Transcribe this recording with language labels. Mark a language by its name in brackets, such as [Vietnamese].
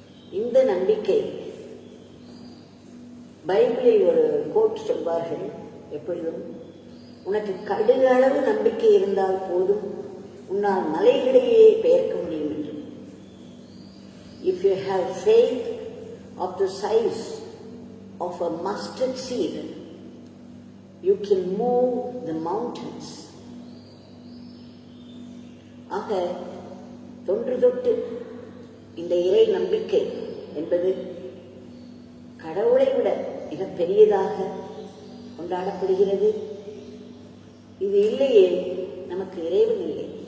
[Tamil] இந்த நம்பிக்கை, பைபிளில் ஒரு கோட் சொல்வார்கள் எப்பொழுதும், உனக்கு கடுகு அளவு நம்பிக்கை இருந்தால் போதும், உன்னால் மலைகளையே பெயர்க்க முடியும் என்று. [English] If you have faith of the size of a mustard seed, you can move the mountains. [Tamil] ஆக தொன்று தொட்டு இந்த இறை நம்பிக்கை என்பது கடவுளை விட மிக பெரியதாக கொண்டாடப்படுகிறது. இது இல்லையே நமக்கு இறைவன் இல்லை.